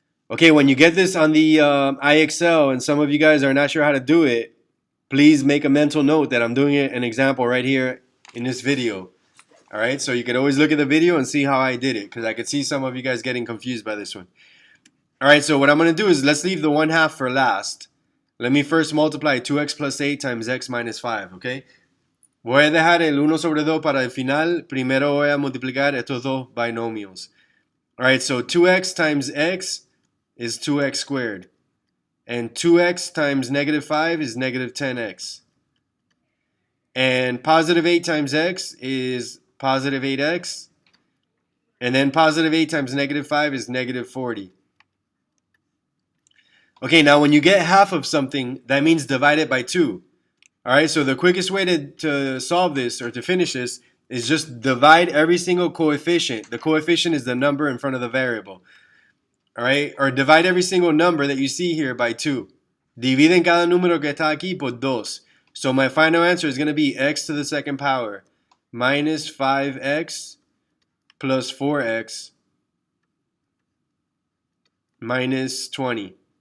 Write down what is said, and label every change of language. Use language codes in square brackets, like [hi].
[en] Okay, when you get this on the IXL, and some of you guys are not sure how to do it, please make a mental note that I'm doing an example right here in this video. All right, so you could always look at the video and see how I did it, because I could see some of you guys getting confused by this one. All right, so what I'm going to do is let's leave the 1/2 for last. Let me first multiply 2x plus 8 times x minus 5, okay? [es] Voy a dejar el 1 sobre 2 para el final. Primero voy a multiplicar estos dos binomials. [en] All right, so 2x times x is 2x squared. And 2x times negative 5 is negative 10x. And positive 8 times x is positive 8x. And then positive 8 times negative 5 is negative 40. Okay, now when you get half of something, that means divide it by 2. All right, so the quickest way to solve this or to finish this is just divide every single coefficient. The coefficient is the number in front of the variable. All right, or divide every single number that you see here by 2. [es] Dividen cada número que está aquí por 2. [en] So my final answer is going to be x to the second power minus 5x plus 4x minus 20.